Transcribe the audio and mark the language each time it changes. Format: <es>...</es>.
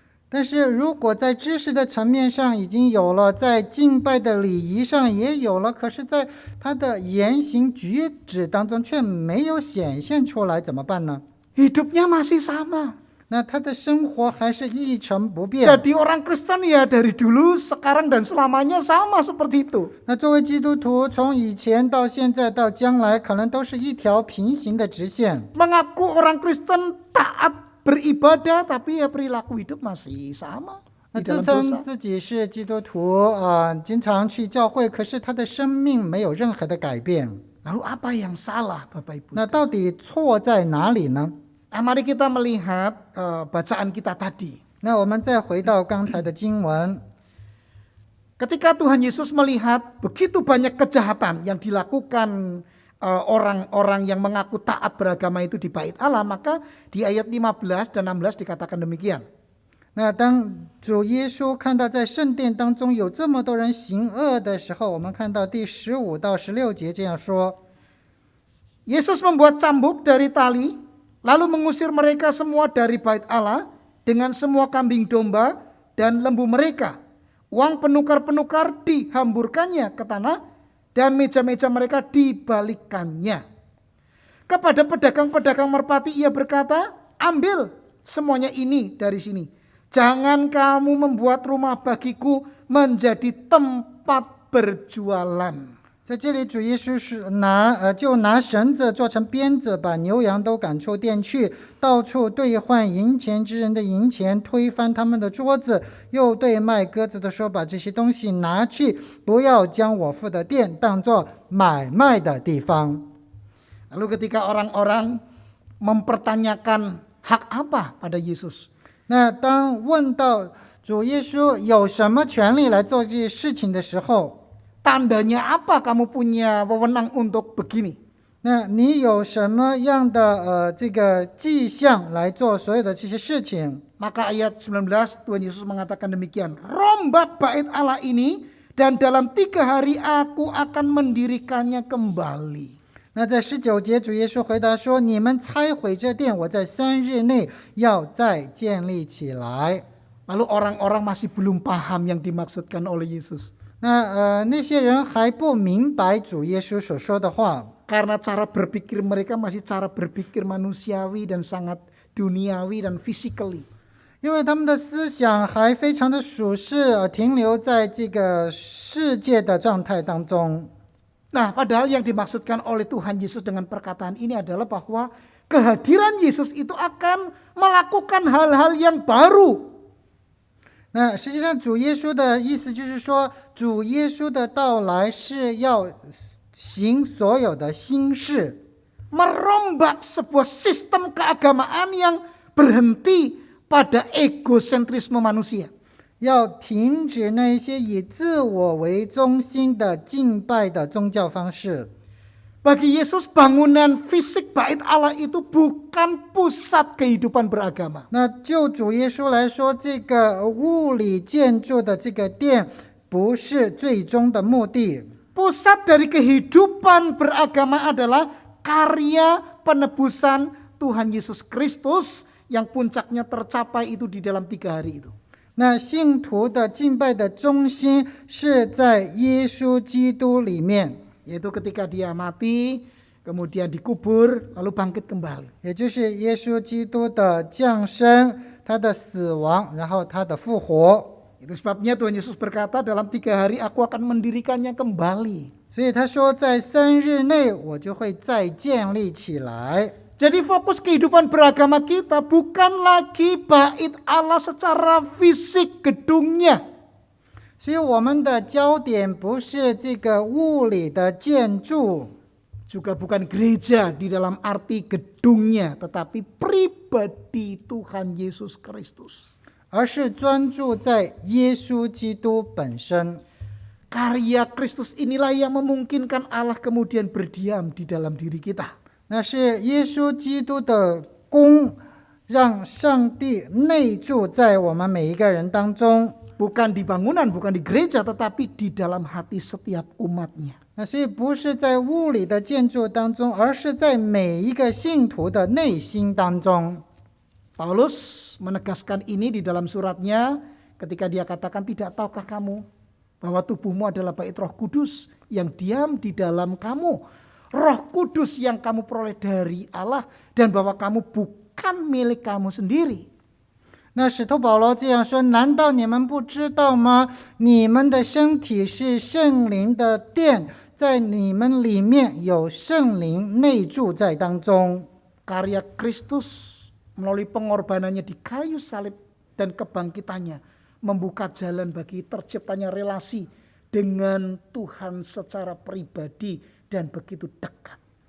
<zh>但是如果在知识的层面上已经有了，在敬拜的礼仪上也有了，可是在他的言行举止当中却没有显现出来，怎么办呢？</zh> <id>Hidupnya masih sama.</id> <zh>那他的生活还是一成不变。</zh> <id>Jadi orang Kristen ya dari dulu, sekarang dan selamanya sama seperti itu.</id> <zh>那作为基督徒，从以前到现在到将来，可能都是一条平行的直线。</zh> <id>Mengaku orang Kristen taat beribadah, tapi ya perilaku hidup masih sama</id> <zh>那</zh> <id>di</id> <zh>自</zh> <id>dalam</id> <zh>称</zh> <id>dosa.</id> <zh>自己是基督徒经常去教会，可是他的生命没有任何的改变。</zh> <id>Lalu apa yang salah, Bapak Ibu?</id> <zh>那到底错在哪里呢？</zh> <id>Nah, mari kita melihat bacaan kita tadi.</id> <zh>那我们再回到刚才的经文，</zh> <id>Ketika Tuhan Yesus melihat begitu banyak kejahatan yang dilakukan orang-orang yang mengaku taat beragama itu di bait Allah, maka di ayat 15 dan 16 dikatakan demikian.</id> <zh>那当主耶稣看到在圣殿当中有这么多人行恶的时候，我们看到第15到16节这样说。</zh> <id>Yesus membuat cambuk dari tali, lalu mengusir mereka semua dari bait Allah dengan semua kambing domba dan lembu mereka. Uang penukar-penukar dihamburkannya ke tanah dan meja-meja mereka dibalikkannya. Kepada pedagang-pedagang merpati ia berkata, ambil semuanya ini dari sini. Jangan kamu membuat rumah bagiku menjadi tempat berjualan.</id> <zh>在这里，主耶稣是就拿绳子做成鞭子，把牛羊都赶出店去，到处兑换银钱之人的银钱，推翻他们的桌子，又对卖鸽子的说：“把这些东西拿去，不要将我父的店当作买卖的地方。”</zh> <id>Lalu ketika orang-orang mempertanyakan hak apa pada Yesus,</id> <zh>那当问到主耶稣有什么权利来做这些事情的时候，</zh> <id>tandanya apa kamu punya wewenang untuk begini?</id> <zh>那你有什么样的这个迹象来做所有的这些事情？</zh> <id>Maka ayat 19 Tuhan Yesus mengatakan demikian, rombak bait Allah ini dan dalam 3 hari aku akan mendirikannya kembali.</id> <zh>那在19节，主耶稣回答说：“你们拆毁这殿，我在3日内要再建立起来。”</zh> <id>Lalu orang-orang masih belum paham yang dimaksudkan oleh Yesus.</id> <zh>那些人还不明白主耶稣所说的话，</zh> <id>Karena cara berpikir mereka masih cara berpikir manusiawi dan sangat duniawi dan physically.</id> <zh>因为他们的思想还非常的属世，停留在这个世界的状态当中。</zh> <id>Nah, padahal yang dimaksudkan oleh Tuhan Yesus dengan perkataan ini adalah bahwa kehadiran Yesus itu akan melakukan hal-hal yang baru.</id> <zh>那实际上主耶稣的意思就是说，主耶稣的到来是要行所有的新事，</zh> <id>Merombak sebuah sistem keagamaan yang berhenti pada egosentrisme manusia.</id> <zh>要停止那一些以自我为中心的敬拜的宗教方式。</zh> <id>Bagi Yesus bangunan fisik bait Allah itu bukan pusat kehidupan beragama.</id> <zh>那就主耶稣来说，这个物理建筑的这个殿不是最终的目的。</zh> <id>Pusat dari kehidupan beragama adalah karya penebusan Tuhan Yesus Kristus yang puncaknya tercapai itu di dalam 3 hari itu.</id> <zh>那信徒的敬拜的中心是在耶稣基督里面，</zh> <id>Yaitu ketika dia mati, kemudian dikubur, lalu bangkit kembali.</id> <zh>也就是耶稣基督的降生、他的死亡，然后他的复活。</zh> <id>Itu sebabnya Tuhan Yesus berkata dalam 3 hari aku akan mendirikannya kembali.</id> <zh>所以他说，在3日内我就会再建立起来。</zh> <id>Jadi fokus kehidupan beragama kita bukan lagi bait Allah secara fisik gedungnya.</id> <zh>所以我们的焦点不是这个物理的建筑，</zh> <id>Juga bukan gereja di dalam arti gedungnya, tetapi pribadi Tuhan Yesus Kristus.</id> <zh>而是专注在耶稣基督本身。</zh> <id>Karya Kristus inilah yang memungkinkan Allah kemudian berdiam di dalam diri kita.</id> <zh>那是耶稣基督的功，让上帝内住在我们每一个人当中。</zh> <id>Bukan di bangunan, bukan di gereja, tetapi di dalam hati setiap umatnya.</id> <zh>那所以不是在物理的建筑当中，而是在每一个信徒的内心当中。</zh> <id>Paulus menegaskan ini di dalam suratnya ketika dia katakan, tidak tahukah kamu bahwa tubuhmu adalah bait Roh Kudus yang diam di dalam kamu. Roh Kudus yang kamu peroleh dari Allah dan bahwa kamu bukan milik kamu sendiri.</id> <zh>那使徒保罗这样说：难道你们不知道吗？你们的身体是圣灵的殿，在你们里面有圣灵内住在当中。</zh> <id>Karya Kristus melalui pengorbanannya di kayu salib dan kebangkitannya membuka jalan bagi terciptanya relasi dengan Tuhan secara pribadi dan begitu dekat.</id>